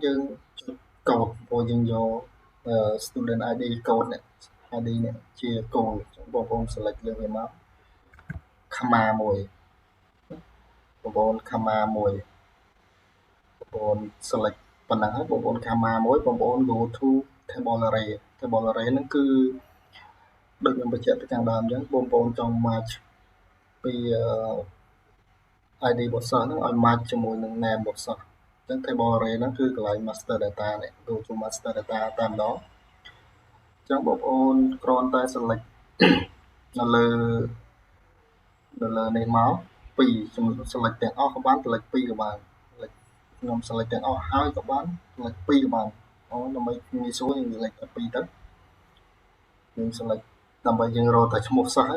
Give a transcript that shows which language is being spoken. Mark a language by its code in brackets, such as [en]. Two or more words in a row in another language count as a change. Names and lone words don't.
[km] យើងចុចកូដព្រោះយើងយក [en] student ID [km] កូដនេះ ID នេះជាគោលបងប្អូន select លើវាមក comma មួយបងប្អូន comma មួយបងប្អូន select ប៉ុណ្ណឹងហើយបងប្អូន comma មួយបងប្អូន [en] go to table array [km] ហ្នឹងគឺដូចខ្ញុំបញ្ជាក់ពីខាងដើមអញ្ចឹងបងប្អូនចង់ match ពី ID របស់សិស្សហ្នឹងឲ្យ match ជាមួយនឹង name របស់សិស្សអញ្ចឹង [en] table array [km] ហ្នឹងគឺកន្លែង [en] master data [km] នេះ [en] go to master data [km] តែម្ដងអញ្ចឹងបងប្អូនគ្រាន់តែ select នៅលើនេះមក2ខ្ញុំ select ទាំង អស់ក៏បាន select 2ក៏បាន ខ្ញុំ select ទាំងអស់ហើយក៏បាន select 2ក៏បានដើម្បីងាយស្រួលយើង select តែ2ទៅយើង select ដើម្បីយើងរកតែឈ្មោះសិស្សហ្នឹង